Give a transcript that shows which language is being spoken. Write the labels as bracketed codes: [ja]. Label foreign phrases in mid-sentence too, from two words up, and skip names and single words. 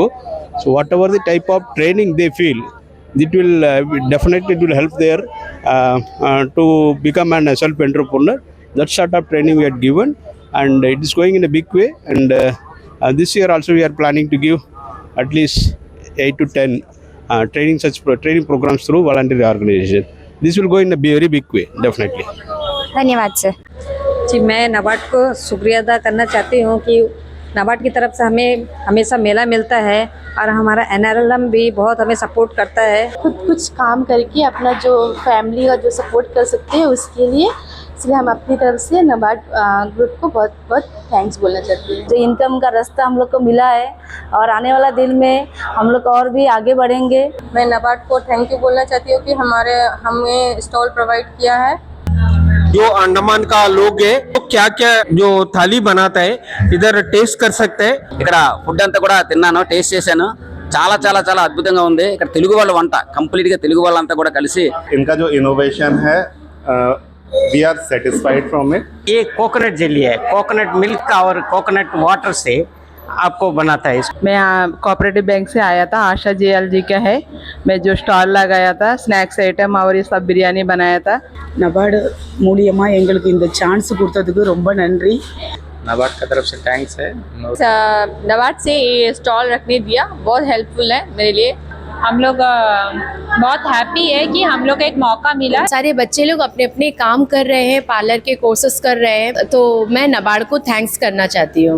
[en] So whatever the type of training they feel, it will definitely it will help their to become an self-entrepreneur. That sort of training we had given, and it is going in a big way. And this year also we are planning to give at least 8 to 10 training programs through voluntary organization. This will go in a very big way, definitely. [hi] धन्यवाद सर। जी, मैं नाबार्ड को शुक्रिया अदा करना चाहती हूँ कि नाबार्ड की तरफ से हमें हमेशा मेला मिलता है और हमारा NRLM भी बहुत हमें सपोर्ट करता है। खुद कुछ काम करके अपना जो फैमिली का जो सपोर्ट कर सकते हैं उसके लिए, इसलिए हम अपनी तरफ से नाबार्ड ग्रुप को बहुत बहुत थैंक्स बोलना चाहते हैं। जो इनकम का रास्ता हम लोग को मिला है और आने वाला दिन में हम लोग और भी आगे बढ़ेंगे। मैं नाबार्ड को [en] thank you [hi] बोलना चाहती हूँ कि हमें स्टॉल प्रोवाइड किया है। जो अंडमान का लोग है तो क्या क्या जो थाली बनाता है इधर टेस्ट कर सकते हैं। [te] ఇక్కడ ఫుడ్ అంతా కూడా తిన్నాను, టేస్ట్ చేశాను, చాలా చాలా చాలా అద్భుతంగా ఉంది। ఇక్కడ తెలుగు వాళ్ళ వంట, కంప్లీట్ గా తెలుగు వాళ్ళంతా కూడా కలిసి [hi] इनका जो इनोवेशन है [en] we are satisfied from it. [hi] ये [en] coconut jelly [hi] है, [en] coconut milk [hi] और [en] coconut water [hi] से आपको बनाता है। मैं कोऑपरेटिव बैंक से आया था, आशा JLG का है। मैं जो स्टॉल लगाया था [en] snacks item [hi] और ये सब बिरयानी बनाया था। [ta] நபார்டு மூலமா எங்களுக்கு இந்த சான்ஸ் கொடுத்ததுக்கு ரொம்ப நன்றி। [hi] नाबार्ड की तरफ से थैंक्स है। नाबार्ड से ये स्टॉल रखने दिया, बहुत हेल्पफुल है मेरे लिए। हम लोग बहुत हैप्पी है कि हम लोग को एक मौका मिला। सारे बच्चे लोग अपने अपने काम कर रहे हैं, पार्लर के कोर्सेस कर रहे हैं, तो मैं नाबार्ड को थैंक्स करना चाहती हूँ।